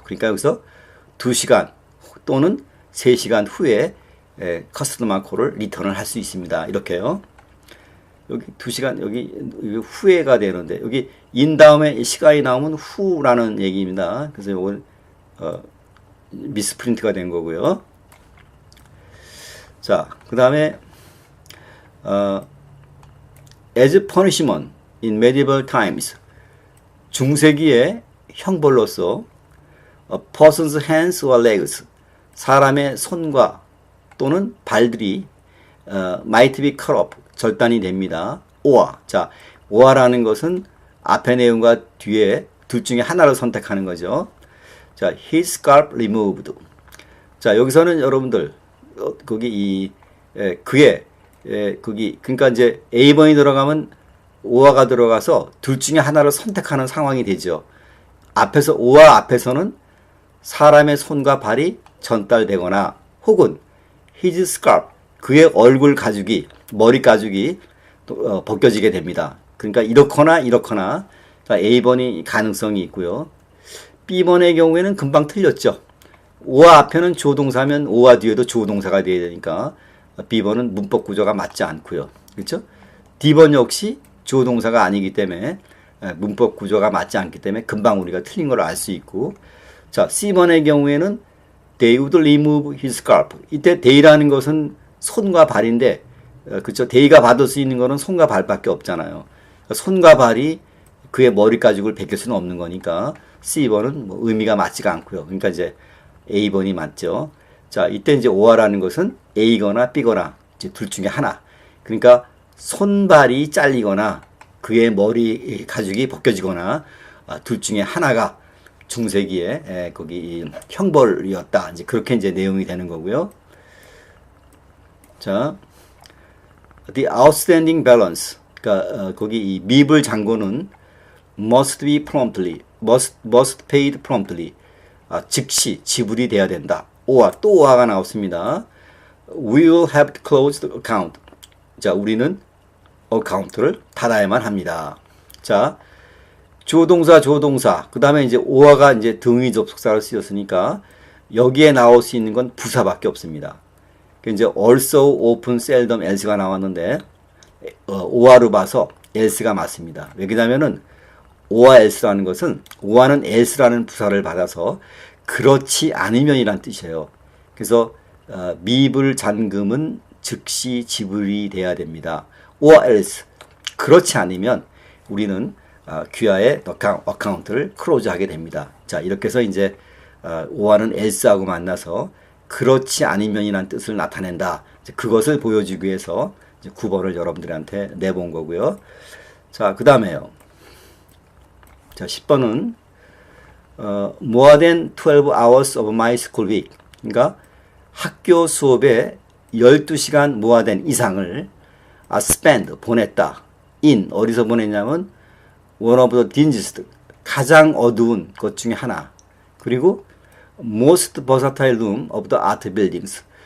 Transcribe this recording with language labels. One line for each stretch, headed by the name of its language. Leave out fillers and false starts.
Korean: 그러니까 여기서 2시간 또는 3시간 후에 커스터머 콜을 리턴을 할 수 있습니다. 이렇게요. 여기 2시간 여기 후에가 되는데, 여기 인 다음에 시간이 나오면 후라는 얘기입니다. 그래서 이건 미스프린트가 된 거고요.
English: 자, 그 다음에 as punishment in medieval times,
Korean: 중세기의 형벌로서
English: a person's hands or legs,
Korean: 사람의 손과 또는 발들이
English: might be cut off,
Korean: 절단이 됩니다. or, 자, or라는 것은 앞의 내용과 뒤에 둘 중에 하나를 선택하는 거죠.
English: 자, his scalp removed.
Korean: 자, 여기서는 여러분들 거기 그의 거기, 그러니까 이제 A번이 들어가면 or가 들어가서 둘 중에 하나를 선택하는 상황이 되죠. 앞에서 or 앞에서는 사람의 손과 발이 전달되거나 혹은 his scalp, 그의 얼굴 가죽이, 머리 가죽이 벗겨지게 됩니다. 그러니까 이렇거나 이렇거나. 자, A번이 가능성이 있고요. B번의 경우에는 금방 틀렸죠. or 앞에는 주어동사면 or와 뒤에도 주어동사가 돼야 되니까 B번은 문법 구조가 맞지 않고요. 그렇죠? D번 역시 주어동사가 아니기 때문에 문법 구조가 맞지 않기 때문에 금방 우리가 틀린 걸 알 수 있고. 자, C번의 경우에는
English: they would remove his scalp.
Korean: 이때 they라는 것은 손과 발인데, 그렇죠? they가 받을 수 있는 거는 손과 발밖에 없잖아요. 손과 발이 그의 머리 가죽을 벗길 수는 없는 거니까 C번은 뭐 의미가 맞지가 않고요. 그러니까 이제 A번이 맞죠. 자, 이때 이제 or라는 것은 A거나 B거나 이제 둘 중에 하나. 그러니까 손발이 잘리거나 그의 머리 가죽이 벗겨지거나 둘 중에 하나가 중세기에 거기 형벌이었다. 이제 그렇게 이제 내용이 되는 거고요.
English: 자, the outstanding balance.
Korean: 그러니까 거기 이 미불 잔고는
English: must be promptly, must paid promptly.
Korean: 즉시 지불이 돼야 된다. 또 or가 나왔습니다.
English: We will have to close the account.
Korean: 자, 우리는 어카운트를 닫아야만 합니다. 자, 조동사, 그 다음에 이제 or가 이제 등위 접속사를 쓰였으니까 여기에 나올 수 있는 건 부사밖에 없습니다. 이제 also, often, seldom, else가 나왔는데 or로 봐서 else가 맞습니다. 왜냐면은 or else라는 것은 or는 else라는 부사를 받아서 그렇지 않으면이란 뜻이에요. 그래서 미불 잔금은 즉시 지불이 돼야 됩니다. or else, 그렇지 않으면 우리는 귀하의 어카운트를 클로즈하게 됩니다. 자, 이렇게 해서 이제 or는 else하고 만나서 그렇지 않으면이란 뜻을 나타낸다. 그것을 보여주기 위해서 이제 9번을 여러분들한테 내본 거고요. 자, 그 다음에요. 자, 10번은
English: more than 12 hours of my school week.
Korean: 그러니까 학교 수업에 12시간 more than 이상을 spend, 보냈다. in, 어디서 보냈냐면
English: one of the dingiest,
Korean: 가장 어두운 것 중에 하나. 그리고
English: most versatile room of the art buildings.